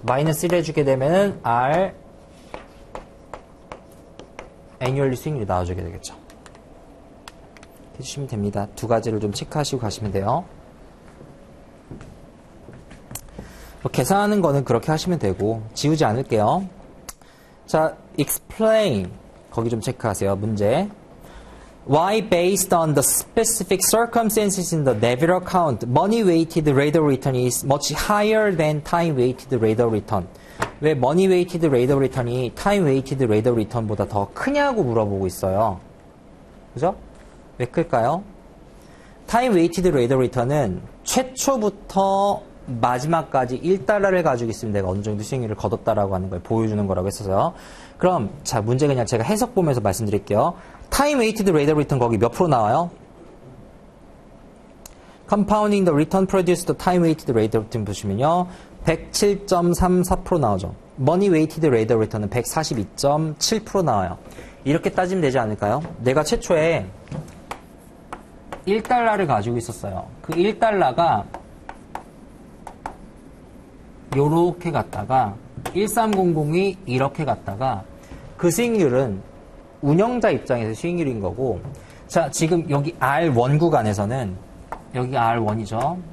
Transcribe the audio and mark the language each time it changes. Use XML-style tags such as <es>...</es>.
<ko>마이너스 1 해주게 되면은 R annually 수익률이 나와주게 되겠죠. 해주시면 됩니다. 두 가지를 좀 체크하시고 가시면 돼요. 뭐 계산하는 거는 그렇게 하시면 되고 지우지 않을게요. 자, explain 거기 좀 체크하세요. 문제.</ko> <en>Why based on the specific circumstances in the debit account, money-weighted rate of return is much higher than time-weighted rate of return?</en> <ko>왜 money-weighted rate of return이 time-weighted rate of return보다 더 크냐고 물어보고 있어요. 그죠? 왜 클까요? time-weighted rate of return은 최초부터 마지막까지 1달러를 가지고 있으면 내가 어느 정도 수익률을 거뒀다라고 하는 걸 보여주는 거라고 했어서요. 그럼 자, 문제 그냥 제가 해석 보면서 말씀드릴게요. Time weighted rate of return 거기 몇 프로 나와요?</ko> <en>Compounding the return produced time weighted rate of return 보시면요.</en> <ko>107.34% 나오죠. Money weighted rate of return은 142.7% 나와요. 이렇게 따지면 되지 않을까요? 내가 최초에 1달러를 가지고 있었어요. 그 1달러가 요렇게 갔다가 1300이 이렇게 갔다가 그 수익률은 운영자 입장에서 수익률인 거고, 자, 지금 여기 R1 구간에서는 여기가 R1이죠.</ko>